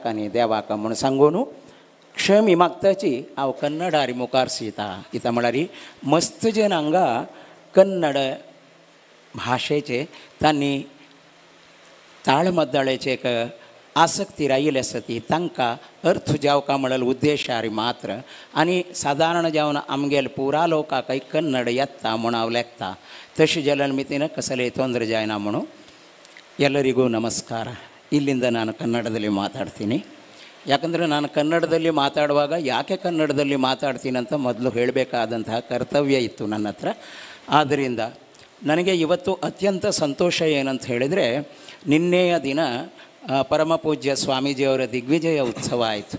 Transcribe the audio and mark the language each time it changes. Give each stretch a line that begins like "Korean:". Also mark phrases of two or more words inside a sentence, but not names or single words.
Konkani: आनी देवाक म्हूण सांगून क्षमी मागताची हांव कन्नडारी मुखार सीता कित्याक म्हळ्यार मस्त जन हांगा कन्नड भाशेचे तांणी ताळमद्दळेचे एक आसक्ती राहिली आसा ती तांकां अर्थ जावका म्हणल्यार उद्देशारी मात्र आनी सादारण जावन आमगेले पुरा लोकांकय कन्नड येता म्हूण हांव लेखता तशें जाल्या मितीन कसलेय तोंदर जायना म्हणून
Kannada: ಎಲ್ಲರಿಗೂ ನಮಸ್ಕಾರ. ಇಲ್ಲಿಂದ ನಾನು ಕನ್ನಡದಲ್ಲಿ ಮಾತಾಡ್ತೀನಿ. ಯಾಕಂದರೆ ನಾನು ಕನ್ನಡದಲ್ಲಿ ಮಾತಾಡುವಾಗ ಯಾಕೆ ಕನ್ನಡದಲ್ಲಿ ಮಾತಾಡ್ತೀನಿ ಅಂತ ಮೊದಲು ಹೇಳಬೇಕಾದಂತಹ ಕರ್ತವ್ಯ ಇತ್ತು ನನ್ನ ಹತ್ರ. ಆದ್ದರಿಂದ ನನಗೆ ಇವತ್ತು ಅತ್ಯಂತ ಸಂತೋಷ ಏನಂತ ಹೇಳಿದರೆ, ನಿನ್ನೆಯ ದಿನ ಪರಮ ಪೂಜ್ಯ ಸ್ವಾಮೀಜಿಯವರ ದಿಗ್ವಿಜಯ ಉತ್ಸವ ಆಯಿತು.